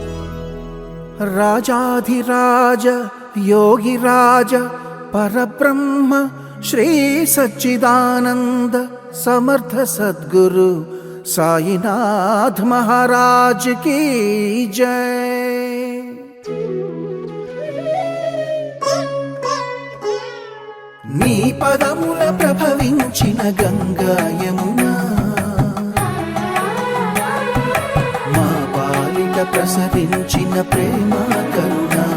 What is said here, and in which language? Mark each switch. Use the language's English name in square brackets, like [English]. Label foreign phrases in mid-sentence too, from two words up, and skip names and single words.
[Hindi] राजाधिराज योगिराज परब्रह्म श्री सच्चिदानंद समर्थ सद्गुरु साईनाथ महाराज की जय। [Telugu] నీ పదముల ప్రభవించిన గంగా యమున మా పాలిట ప్రసరించిన ప్రేమ కరుణ